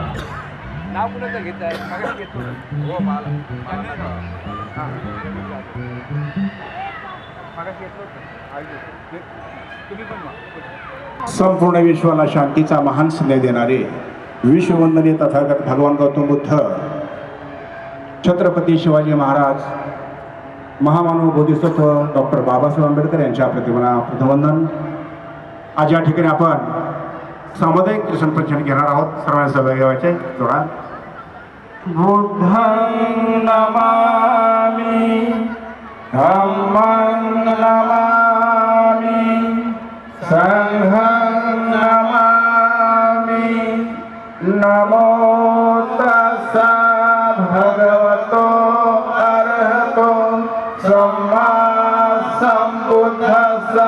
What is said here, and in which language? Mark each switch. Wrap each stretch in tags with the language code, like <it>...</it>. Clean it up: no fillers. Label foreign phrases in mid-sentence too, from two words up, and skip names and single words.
<mr>संपूर्ण विश्वाला शांतीचा महान संदेश देणारे विश्ववंदनीय तथागत भगवान गौतम बुद्ध, छत्रपती शिवाजी महाराज, महामानव बोधिसत्व डॉक्टर बाबासाहेब आंबेडकर यांच्या प्रतिमांना प्रथमवंदन। आज या ठिकाणी आपण सामुदायिक कीर्तन प्रवचन घेणार आहोत। सर्वांना सहभागी व्हायचे। जोडा।</mr> <pi>बुद्धं नमामि, धम्मं नमामि, संघं नमामि। नमो तस्सा भगवतो अरहतो सम्मा सम्बुद्धस्सा।</pi>